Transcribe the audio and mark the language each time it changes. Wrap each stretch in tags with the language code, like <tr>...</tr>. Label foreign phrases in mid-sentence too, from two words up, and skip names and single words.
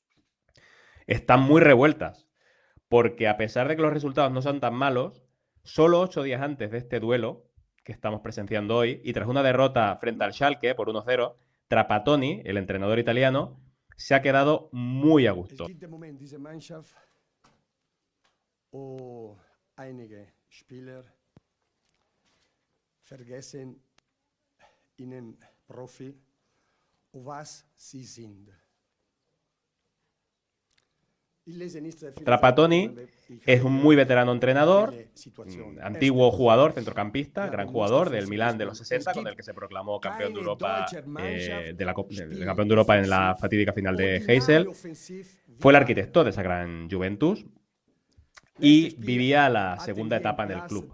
<es>Están muy revueltas, porque a pesar de que los resultados no son tan malos, solo 8 días antes de este duelo que estamos presenciando hoy, y tras una derrota frente al Schalke por 1-0, Trapattoni, el entrenador italiano, se ha quedado muy a gusto.</es> <de>O einige Spieler vergessen ihnen Profi, was sie sind.</de> <es>Trapattoni es un muy veterano entrenador, antiguo jugador, centrocampista, gran jugador del Milán de los 60, con el que se proclamó campeón de Europa, campeón de Europa en la fatídica final de Heysel. Fue el arquitecto de esa gran Juventus. Y vivía la segunda etapa en el club.</es>